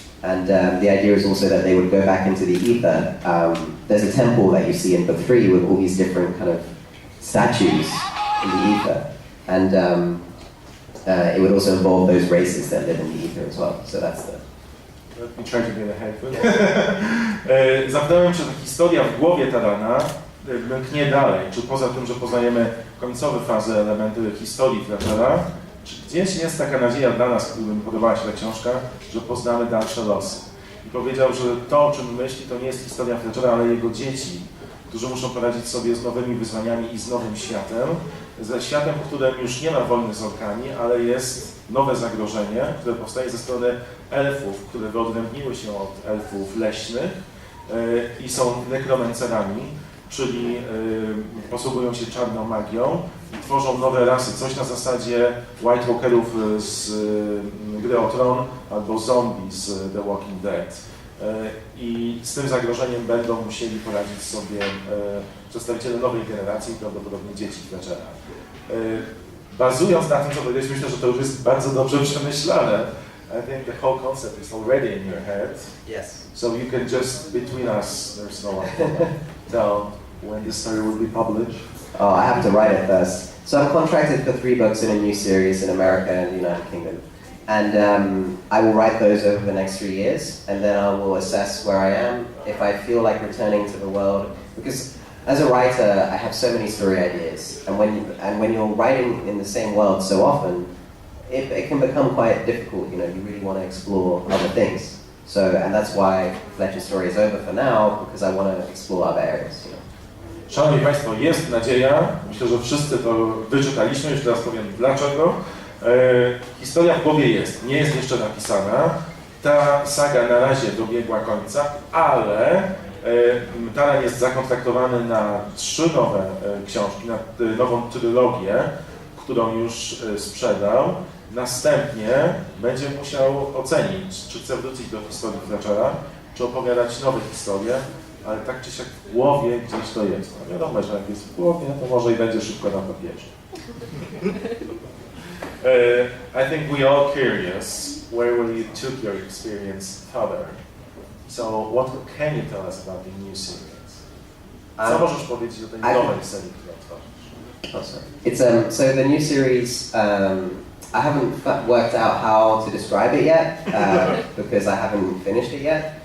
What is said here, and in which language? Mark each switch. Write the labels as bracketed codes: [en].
[en] And the idea is also that they would go back into the ether. There's a temple that you see in book 3 with all these different kind of statues in the ether, and it would also involve those races that live in the ether as well. So that's the. Let me try to get ahead. [pl] Zapytałem, czy ta historia w głowie Tarana mknie dalej, czy poza tym, że poznajemy końcowe fazy, elementy historii Fletchera, czy gdzieś jest taka nadzieja dla nas, którym podobała się ta książka, że poznamy dalsze losy. I powiedział, że to, o czym myśli, to nie jest historia Fletchera, ale jego dzieci, którzy muszą poradzić sobie z nowymi wyzwaniami i z nowym światem, ze światem, w którym już nie ma wojny z orkami, ale jest nowe zagrożenie, które powstaje ze strony elfów, które wyodrębniły się od elfów leśnych i są nekromancerami, czyli posługują się czarną magią i tworzą nowe rasy, coś na zasadzie White Walkerów z Gry o Tron albo zombie z The Walking Dead. I z tym zagrożeniem będą musieli poradzić sobie przedstawiciele nowej generacji, prawdopodobnie dzieci Fletchera. Bazując na tym, co powiedziałeś, myślę, że to już jest bardzo dobrze przemyślane. [en] I think the whole concept is already in your head. Yes. So you can just, between us, there's no one to tell when this story will be published. Oh, I have to write it first. So I'm contracted for 3 books in a new series in America and the United Kingdom. And I will write those over the next 3 years, and then I will assess where I am, if I feel like returning to the world. Because as a writer, I have so many story ideas, and when you're writing in the same world so often, it can become quite difficult. You know, you really want to explore other things. So, and that's why Fletcher's story is over for now, because I want to explore other areas. You know. [pl] Szanowni Państwo, jest nadzieja. Myślę, że wszyscy to wyczytaliśmy. Już teraz powiem dlaczego. Historia w głowie jest, nie jest jeszcze napisana. Ta saga na razie dobiegła końca, ale Taran jest zakontraktowany na 3 nowe książki, na nową trylogię, którą już sprzedał. Następnie będzie musiał ocenić, czy chce wrócić do historii Fletchera, czy opowiadać nowe historie, ale tak czy siak w głowie gdzieś to jest. No wiadomo, że jak jest w głowie, to może i będzie szybko na papierze. [en] I think we all curious where you took your experience further. So what can you tell us about the new series? [pl] Co możesz powiedzieć o tej nowej serii, którą tworzysz? [en] Oh, sorry. It's so the new series. I haven't worked out how to describe it yet because I haven't finished it yet.